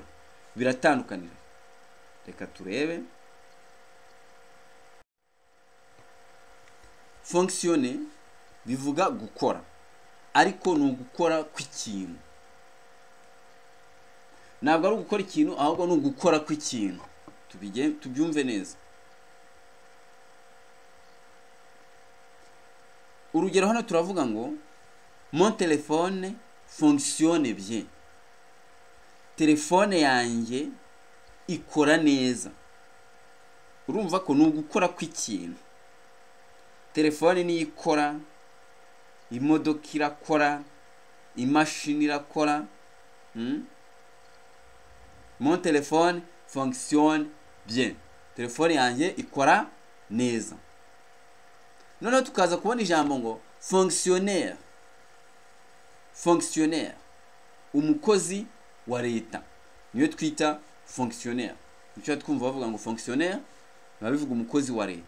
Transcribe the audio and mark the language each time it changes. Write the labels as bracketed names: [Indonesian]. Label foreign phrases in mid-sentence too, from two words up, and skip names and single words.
[Kinyarwanda] Biratandukanira. Reka turebe. Fonctionner bivuga gukora, ariko ni ugukora kw'ikintu. Ntabwo ari ugukora ikintu, ahubwo ni ugukora kw'ikintu. Tubyumve neza. Urugero hano turavuga ngo [French] mon téléphone fonctionne bien. [Kinyarwanda] Telefone yanjye ikora neza. Urumva ko ni ugukora kw'ikintu. Telefone ni ikora, imodoka irakora, imashini irakora. [French] Mon téléphone fonctionne bien. [Kinyarwanda] Telefone yanjye ikora neza. Noneho tukaza kubona ijambo ngo fonctionnaire. Fonctionnaire, umukozi wa leta, niyo twita fonctionnaire. Nicyo twumva bavuga ngo fonctionnaire babivuga umukozi wa leta.